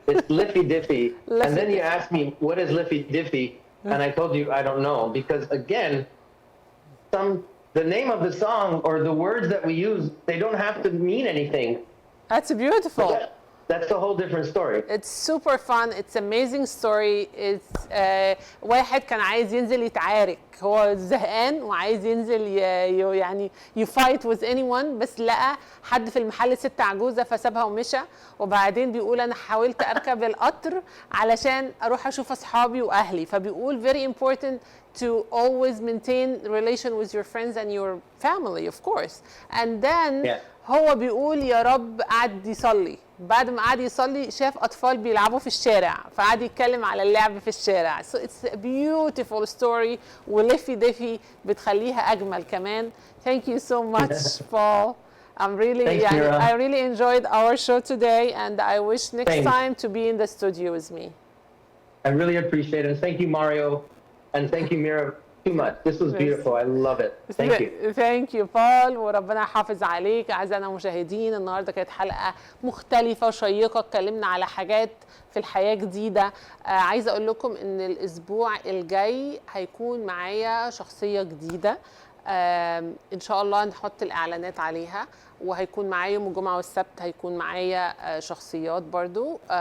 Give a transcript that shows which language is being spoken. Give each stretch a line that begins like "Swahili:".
English: It's Liffy Diffy. And then you asked me, what is Liffy Diffy? And I told you, I don't know. Because again, the name of the song or the words that we use, they don't have to mean anything. That's beautiful. That's a whole different story. It's super fun. It's amazing story. It's
Arabic: واحد كان عايز ينزل يتعارك، هو زهقان وعايز ينزل يعني يفايت
English: with anyone،
Arabic: بس لقى حد في المحل ست عجوزة فسابها ومشى. وبعدين بيقول أنا حاولت أركب القطر علشان أروح أشوف أصحابي وأهلي. فبيقول
English: very important to always maintain relation with your friends and your family of course. And then
Arabic: هو بيقول يا رب قعد يصلي، بعد ما قعد يصلي شاف أطفال بيلعبوا في الشارع فقعد يتكلم على اللعب في الشارع.
English: So it's a beautiful story
Arabic: ولفي دفي بتخليها أجمل كمان.
English: Thank you so much Paul. I'm really, I really enjoyed our show today and I wish next time to be in the studio with me. I really appreciate it. Thank you Mario and thank you Mira too much. This was beautiful. I love it. Thank you. Thank you Paul
Arabic: وربنا يحافظ عليك. أعزائنا المشاهدين، النهارده كانت حلقة مختلفة وشيقة، اتكلمنا على حاجات في الحياة جديدة. عايزة أقول لكم إن الأسبوع الجاي هيكون معايا شخصية جديدة. إن شاء الله نحط الإعلانات عليها، وهيكون معايا يوم الجمعة والسبت هيكون معايا شخصيات برضو.